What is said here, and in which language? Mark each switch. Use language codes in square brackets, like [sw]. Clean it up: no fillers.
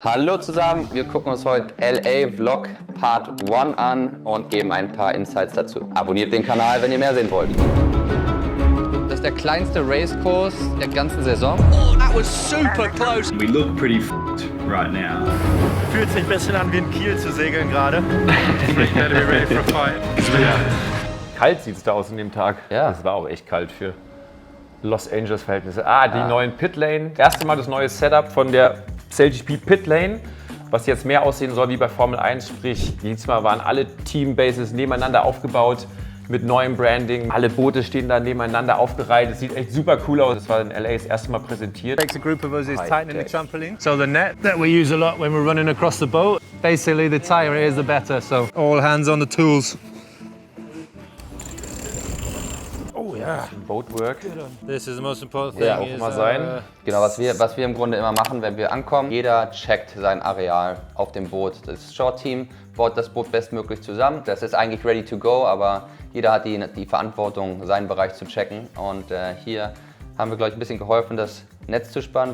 [de] Hallo zusammen, wir gucken uns heute LA Vlog Part 1 an und geben ein paar Insights dazu. Abonniert den Kanal, wenn ihr mehr sehen wollt. Das ist der kleinste Racekurs der ganzen Saison. [en] Oh, that was super close. We look pretty f***ed right now. [de] Fühlt sich ein bisschen an wie in Kiel zu segeln gerade. [en] Better be ready for a fight. [de] Kalt sieht es da aus an dem Tag. Ja. Es war auch echt kalt für Los Angeles Verhältnisse. Die neuen Pitlane. Erste Mal das neue Setup von der CLGP Pitlane, was jetzt mehr aussehen soll wie bei Formel 1. Sprich, diesmal waren alle Teambases nebeneinander aufgebaut mit neuem Branding. Alle Boote stehen da nebeneinander aufgereiht. Es sieht echt super cool aus. Das war in LA das erste Mal präsentiert. [en] Takes a group of us is tightening the trampoline. So the net that we use a lot when we're running across the boat, basically the tighter it is, the better. So all hands on the tools. [de] Oh ja, Boatwork. [en] This is the most important thing. [de] Ja, auch immer sein. Genau, was wir im Grunde immer machen, wenn wir ankommen, jeder checkt sein Areal auf dem Boot. Das Short-Team baut das Boot bestmöglich zusammen. Das ist eigentlich ready to go, aber jeder hat die Verantwortung, seinen Bereich zu checken. Und hier haben wir, glaube ich, ein bisschen geholfen, das Netz zu spannen.